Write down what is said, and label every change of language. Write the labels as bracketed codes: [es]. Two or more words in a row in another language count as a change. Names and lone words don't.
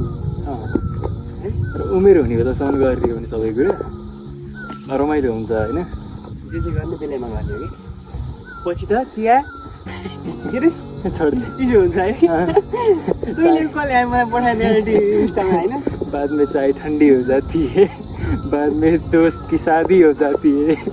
[ne] र उमेर हुने बेलासम्म गरिदियो भने सबै कुरा रमाइलो हुन्छ होइन। जे गर्ने बेलामा गर्ने हो कि पछि त चिया के अरे छोड्दै चिसो हुन्छ है। तैँले कसले मलाई पठाइदियो इन्स्टामा होइन। [hi] बाद में चाय ठंडी हो जाती है, बाद में दोस्त की शादी हो जाती है,